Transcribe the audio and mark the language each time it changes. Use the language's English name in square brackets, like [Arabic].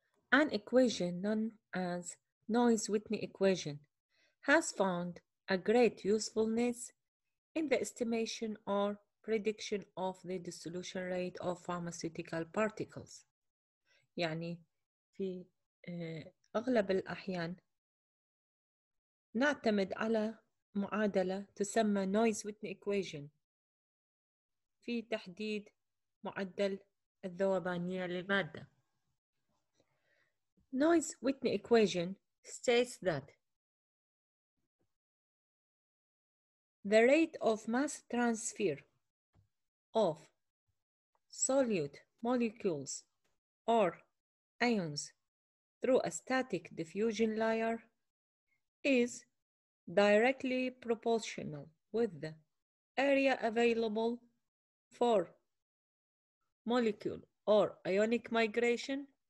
[English] An equation known as Noyes-Whitney equation has found a great usefulness in the estimation or prediction of the dissolution rate of pharmaceutical particles. [Arabic] يعني في أغلب الأحيان نعتمد على معادلة تسمى Noyes-Whitney equation في تحديد معدل الذوبانية للمادة. [English] Noyes-Whitney equation states that the rate of mass transfer of solute molecules or ions through a static diffusion layer is directly proportional with the area available for molecule or ionic migration